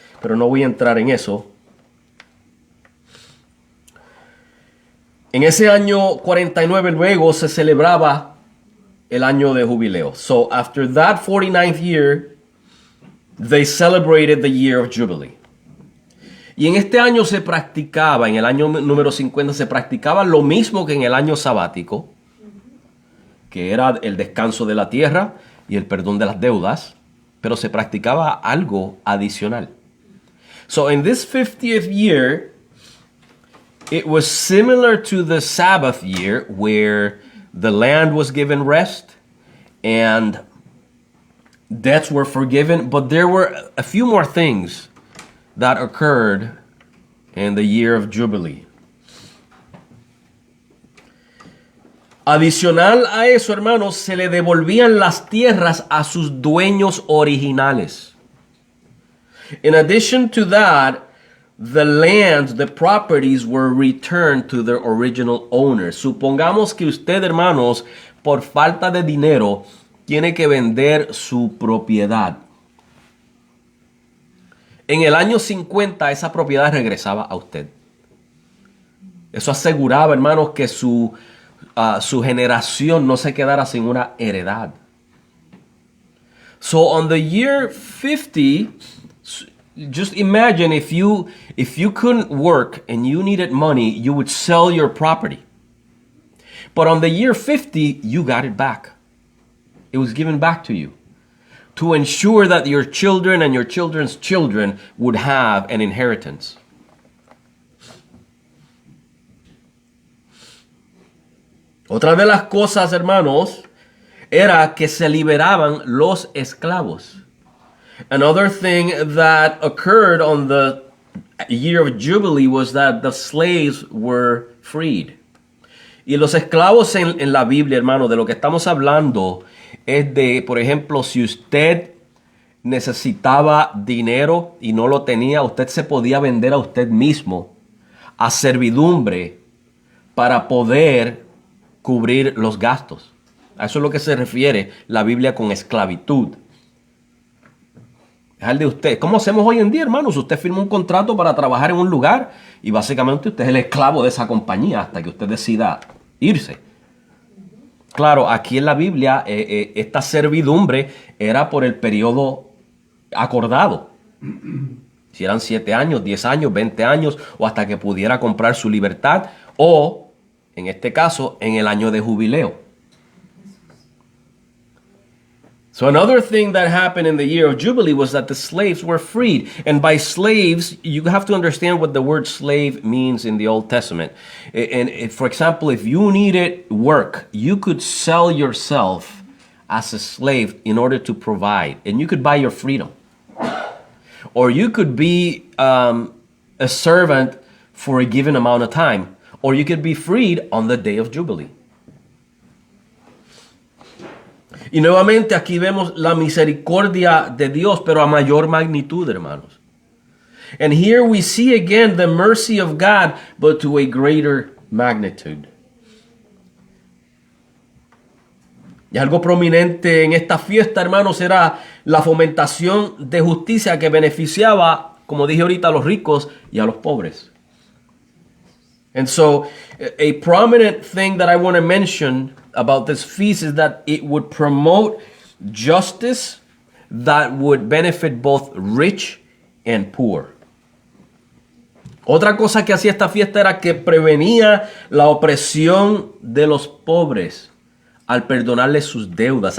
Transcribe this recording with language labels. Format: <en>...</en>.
<es>Pero no voy a entrar en eso. En ese año 49 luego se celebraba el año de jubileo.</es> <en>So after that 49th year, they celebrated the year of Jubilee.</en> <es>Y en este año se practicaba, en el año número 50, se practicaba lo mismo que en el año sabático, que era el descanso de la tierra y el perdón de las deudas, pero se practicaba algo adicional.</es> <en>So in this 50th year, it was similar to the Sabbath year, where the land was given rest and debts were forgiven, but there were a few more things that occurred in the year of Jubilee.</en> <es>Adicional a eso, hermanos, se le devolvían las tierras a sus dueños originales.</es> <en>In addition to that, the lands, the properties were returned to their original owners.</en> <es>Supongamos que usted, hermanos, por falta de dinero, tiene que vender su propiedad. En el año 50, esa propiedad regresaba a usted. Eso aseguraba, hermanos, que su generación no se quedara sin una heredad.</es> <en>So on the year 50, just imagine if you couldn't work and you needed money, you would sell your property. But on the year 50, you got it back. It was given back to you to ensure that your children and your children's children would have an inheritance.</en> <es>Otra de las cosas, hermanos, era que se liberaban los esclavos.</es> <en>Another thing that occurred on the year of Jubilee was that the slaves were freed.</en> <es>Y los esclavos en la Biblia, hermano, de lo que estamos hablando es de, por ejemplo, si usted necesitaba dinero y no lo tenía, usted se podía vender a usted mismo a servidumbre para poder cubrir los gastos. A eso es lo que se refiere la Biblia con esclavitud. Es el de usted. ¿Cómo hacemos hoy en día, hermanos? Usted firma un contrato para trabajar en un lugar y básicamente usted es el esclavo de esa compañía hasta que usted decida irse. Claro, aquí en la Biblia esta servidumbre era por el periodo acordado. Si eran 7 años, 10 años, 20 años o hasta que pudiera comprar su libertad o, en este caso, en el año de jubileo.</es> <en>So another thing that happened in the year of Jubilee was that the slaves were freed. And by slaves, you have to understand what the word slave means in the Old Testament. And for example, if you needed work, you could sell yourself as a slave in order to provide. And you could buy your freedom. Or you could be a servant for a given amount of time. Or you could be freed on the day of Jubilee.</en> <es>Y nuevamente aquí vemos la misericordia de Dios, pero a mayor magnitud, hermanos.</es> <en>And here we see again the mercy of God, but to a greater magnitude.</en> <es>Y algo prominente en esta fiesta, hermanos, era la fomentación de justicia que beneficiaba, como dije ahorita, a los ricos y a los pobres.</es> <en>And so, a prominent thing that I want to mention about this feast is that it would promote justice that would benefit both rich and poor.</en> <es>Otra cosa que hacía esta fiesta era que prevenía la opresión de los pobres al perdonarles sus deudas.</es>